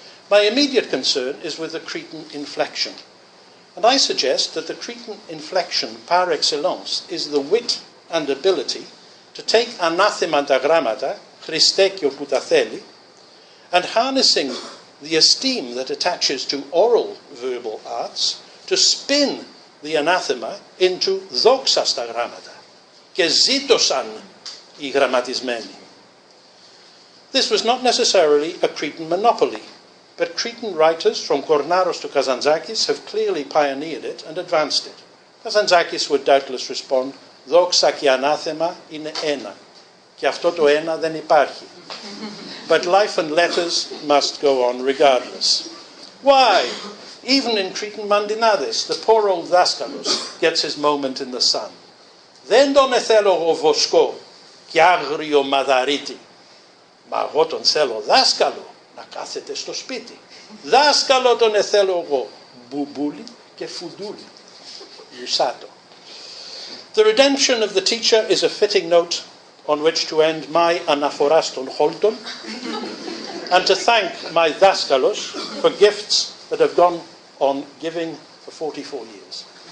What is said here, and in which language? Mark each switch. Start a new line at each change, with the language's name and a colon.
English: My immediate concern is with the Cretan inflection, and I suggest that the Cretan inflection par excellence is the wit and ability to take
Greek: anathema ta gramata, Christe και όπου τα θέλει,
English: and harnessing the esteem that attaches to oral verbal arts, to spin the anathema into
Greek: δόξα στα γράμματα, και ζήτωσαν οι γραμματισμένοι.
English: This was not necessarily a Cretan monopoly, but Cretan writers from Kornaros to Kazantzakis have clearly pioneered it and advanced it. Kazantzakis would doubtless respond,
Greek: δόξα και ανάθεμα είναι ένα, και αυτό το ένα δεν υπάρχει.
English: But life and letters must go on regardless. Why? Even in Cretan Mandinades, the poor old Daskalos gets his moment in the sun.
Greek: Δεν τον εθέλω εγώ βοσκό και άγριο μαδαρίτη, μα εγώ τον θέλω δάσκαλο να κάθεται στο σπίτι. Δάσκαλο τον εθέλω εγώ, μπουμπούλι και φουντούλι. Musato.
English: The redemption of the teacher is a fitting note on which to end my anaforas ton holton, and to thank my daskalos for gifts that have gone on giving for 44 years.